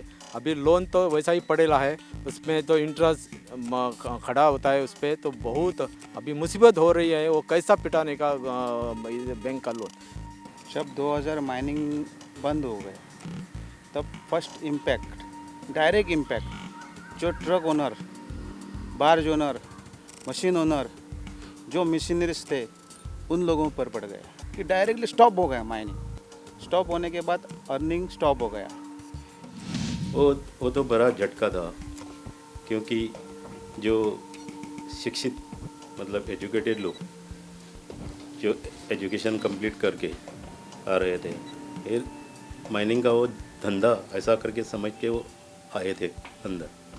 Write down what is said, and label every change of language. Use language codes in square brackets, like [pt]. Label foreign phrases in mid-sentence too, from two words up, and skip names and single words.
[hi] अभी लोन तो वैसा ही पड़ेला है, उसमें तो इंटरेस्ट खड़ा होता है उस पर, तो बहुत अभी मुसीबत हो रही है, वो कैसा पिटाने का बैंक का लोन। जब 2000 माइनिंग बंद हो गए तब [en] first impact, direct impact जो truck owner, barge owner, machine owner, [hi] जो मशीनरीज थे उन लोगों पर पड़ गया कि [en] directly stop [hi] हो गया माइनिंग। स्टॉप होने के बाद [en] earning stop [hi] हो गया। वो तो बड़ा झटका था, क्योंकि जो शिक्षित मतलब एजुकेटेड लोग जो [en] education complete [hi] करके आ रहे थे, फिर माइनिंग का वो धंधा ऐसा करके समझ के वो आए थे अंदर।